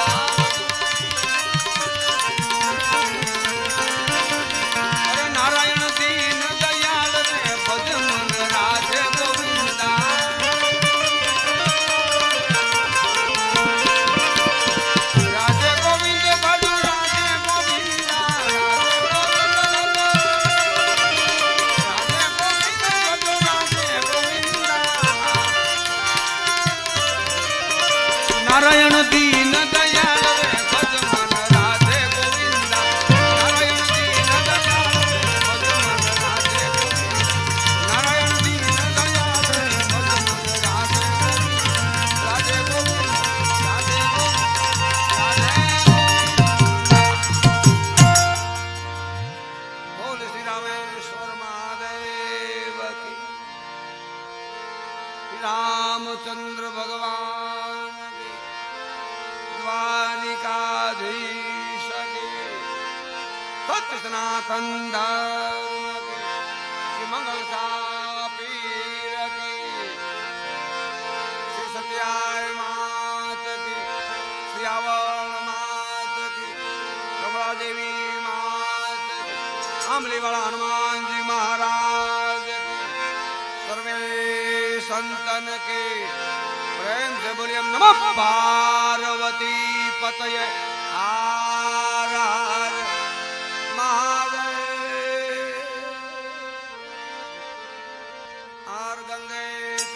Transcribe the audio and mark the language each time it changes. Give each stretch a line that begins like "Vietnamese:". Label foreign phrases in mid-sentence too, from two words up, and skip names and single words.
Hindi: अरे नारायण दीन दयाल रे भज मन राधे गोविंदा राधे गोविंद भज राधे गोविंदा राधे गोविंद भज राधे गोविंदा नारायण दीन दयाल रे भज मन राधे गोविंदा नारायण दीन दयाल रे भज मन राधे गोविंदा नारायण दीन दयाल रे भज मन राधे गोविंदा राधे गोविंदा बोल श्री रामेश्वर महादेव की रामचंद्र भगवान द्वारिकाधीश के सत्य सनातन धर्म के श्री मंगल पीर की श्री सत्याय मात की श्री आवल मात की कमला देवी मात की आमली वाला हनुमान जी महाराज की सर्वे संतन के प्रेम से बोलिए
Sanskrit: नमः पार्वती पतये
Hindi: हर हर महादेव हर गंगे